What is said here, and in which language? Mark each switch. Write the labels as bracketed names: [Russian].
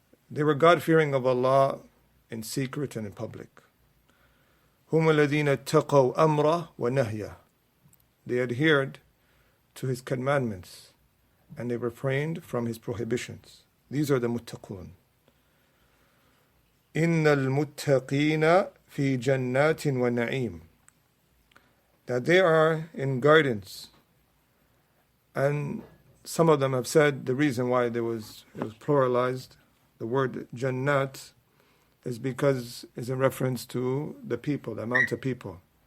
[English] They were God-fearing of Allah in secret and in public. [Arabic] هم الذين اتقوا أمره ونهيه. [English] They adhered to his commandments and they refrained from his prohibitions. These are the muttaqun. [Arabic] إن المتقين في جنات ونعيم. [English] That they are in gardens. And some of them have said the reason why it was pluralized, the word jannat, is because it's in reference to the people, the amount of people.